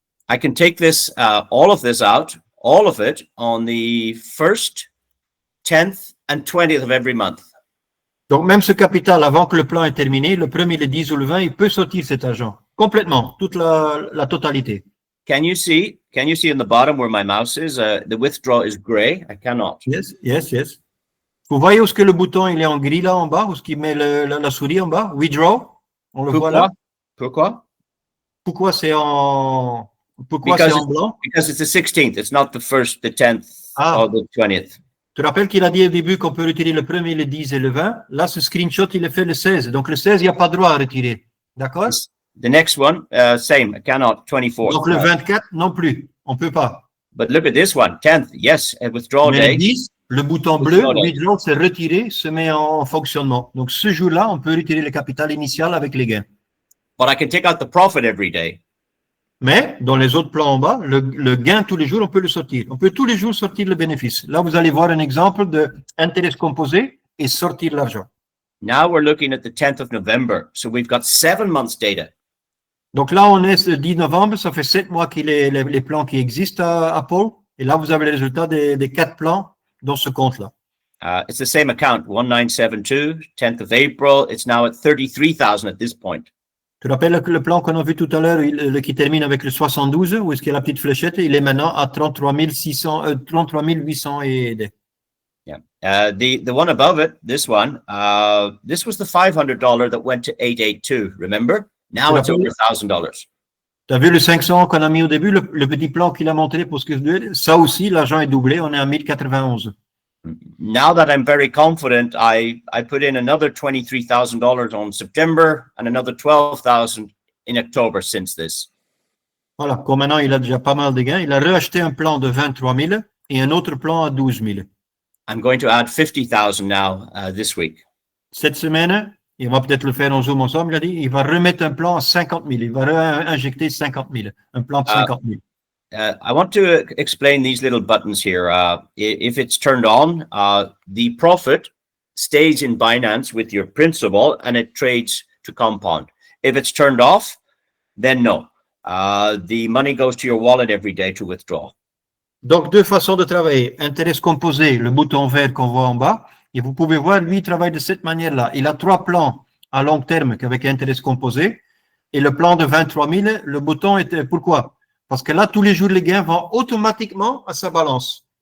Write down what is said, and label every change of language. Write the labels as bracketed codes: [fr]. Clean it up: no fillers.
[en] I can take this, all of this out, all of it, on the 1st, 10th, and 20th of every month. [fr] Donc, même ce capital, avant que le plan est terminé, le 1er, le 10 ou le 20, il peut sortir cet argent. Complètement. Toute la totalité. [en] Can you see on the bottom where my mouse is? The withdraw is gray. I cannot. Yes. [fr] Vous voyez où est-ce que le bouton, il est en gris là, en bas? Où est-ce qu'il met la souris en bas? Withdraw. On le voit là. Pourquoi? Pourquoi c'est en blanc? [en] Because it's the 16th. It's not the 1st, the 10th, or the 20th. [fr] Tu te rappelles qu'il a dit au début qu'on peut retirer le 1er, le 10 et le 20. Là, ce screenshot, il est fait le 16. Donc, le 16, il n'y a pas droit à retirer. D'accord? [en] The next one, same. I cannot. 24th. [fr] Donc, le 24, non plus. On ne peut pas. [en] But look at this one. 10th, yes. Withdrawal [fr] Mais [en] day. [fr] le 10, le bouton bleu, withdraw, c'est retirer, se met en fonctionnement. Donc, ce jour-là, on peut retirer le capital initial avec les gains. [en] But I can take out the profit every day. [fr] Mais dans les autres plans en bas, le gain tous les jours, on peut le sortir. On peut tous les jours sortir le bénéfice. Là, vous allez voir un exemple d'intérêt composé et sortir l'argent. [en] Now we're looking at the 10th of November. So we've got 7 months data. [fr] Donc là, on est le 10 novembre, ça fait 7 mois qu'il est les plans qui existent à Paul. Et là, vous avez les résultats des 4 plans dans ce compte-là. [en] It's the same account, 1972, 10th of April. It's now at 33,000 at this point. [fr] Tu te rappelles le plan qu'on a vu tout à l'heure, qui termine avec le 72, où est-ce qu'il y a la petite fléchette, il est maintenant à 33 800 et des. [en] Yeah. The one above it, this one, this was the $500 that went to 882, remember? Now it's over $1,000. [fr] Tu as vu le 500 qu'on a mis au début, le petit plan qu'il a montré pour ce que je ça aussi, l'argent est doublé, on est à 1091. [en] Now that I'm very confident, I put in another $23,000 on September and another 12,000 in October since this. [fr] Voilà, comme maintenant il a déjà pas mal de gains, il a reacheté un plan de 23 000 et un autre plan à 12 000. [en] I'm going to add 50,000 now this week. [fr] Cette semaine, il va peut-être le faire en Zoom ensemble, il a dit, il va remettre un plan à 50 000, il va réinjecter 50 000, un plan de 50 000. [en] I want to explain these little buttons here. If it's turned on, the profit stays in Binance with your principal and it trades to compound. If it's turned off, then no. The money goes to your wallet every day to withdraw. [fr] Donc, deux façons de travailler. Intérêt composé, le bouton vert qu'on voit en bas. Et vous pouvez voir, lui, il travaille de cette manière-là. Il a 3 plans à long terme avec intérêt composé. Et le plan de 23 000, le bouton était... Pourquoi? Parce que là, tous les jours, les gains vont automatiquement à sa balance.